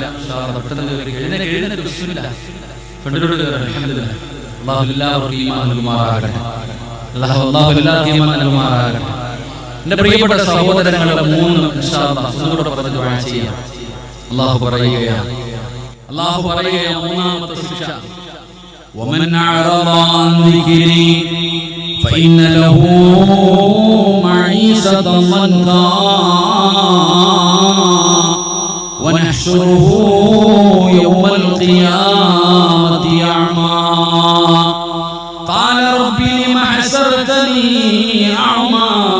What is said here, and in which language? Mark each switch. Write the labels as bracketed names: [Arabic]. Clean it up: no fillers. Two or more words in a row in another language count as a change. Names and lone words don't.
[Malayalam] പെട്ടെന്ന് എഴുന്നേറ്റ് ബിസ്മില്ലാ ഫ്രണ്ടിലോട്ട് കയറാൻ. അൽഹംദുലില്ലാഹ്. അല്ലാഹു എല്ലാവർക്കും ഈമാൻ നൽകുമാറാകട്ടെ. അല്ലാഹു എല്ലാവർക്കും ഈമാൻ നൽകുമാറാകട്ടെ. എൻ്റെ പ്രിയപ്പെട്ട സഹോദരങ്ങളെ, 3 ഇൻഷാ അല്ലാഹ് ഒന്നുകൂടെ പറഞ്ഞ് ദുആ ചെയ്യാം. അല്ലാഹു പറയുകയാണ്, മൂന്നാമത്തെ ശിക്ഷ, [Arabic] ومن أعرض عن ذكري فإن له معيشة ضنكا ونحشره يوم القيامة أعمى قال رب لم حشرتني أعمى